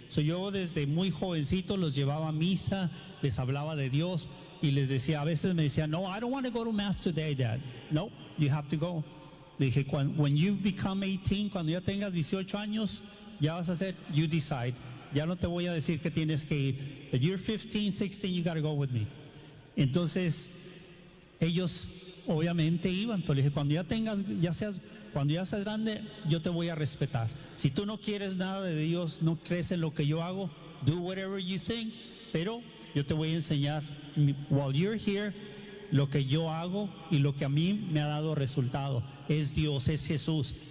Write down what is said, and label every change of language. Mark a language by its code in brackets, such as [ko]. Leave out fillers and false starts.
[es] So, yo desde muy jovencito los llevaba a misa, les hablaba de Dios y les decía, a veces me decían, no, [en] I don't want to go to mass today, Dad. No, you have to go. [es] Le dije, [en] when you become 18, [es] cuando ya tengas 18 años, ya vas a hacer, [en] you decide. [es] Ya no te voy a decir que tienes que ir. [en] If you're 15, 16, you got to go with me. [es] Entonces, ellos obviamente iban, pero le dije, cuando ya tengas, cuando ya seas grande, yo te voy a respetar. Si tú no quieres nada de Dios, no crees en lo que yo hago, [en] do whatever you think, [es] pero yo te voy a enseñar, [en] while you're here, [es] lo que yo hago y lo que a mí me ha dado resultado, es Dios, es Jesús.